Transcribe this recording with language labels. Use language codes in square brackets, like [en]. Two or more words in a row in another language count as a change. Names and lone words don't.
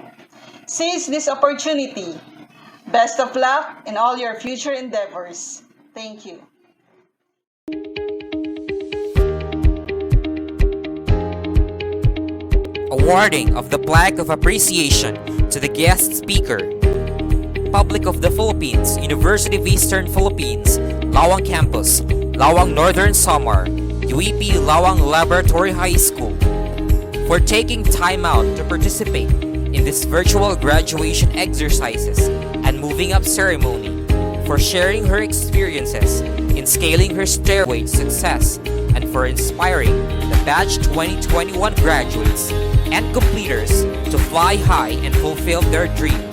[en] Seize this opportunity. Best of luck in all your future endeavors. Thank you. Awarding of the Plaque of Appreciation to the guest speaker. Republic of the Philippines, University of Eastern Philippines, Lawang Campus, Lawang Northern Samar, UEP Lawang Laboratory High School. for taking time out to participate in this virtual graduation exercises and moving up ceremony, for sharing her experiences in scaling her stairway to success, and for inspiring the Batch 2021 graduates and completers to fly high and fulfill their dreams.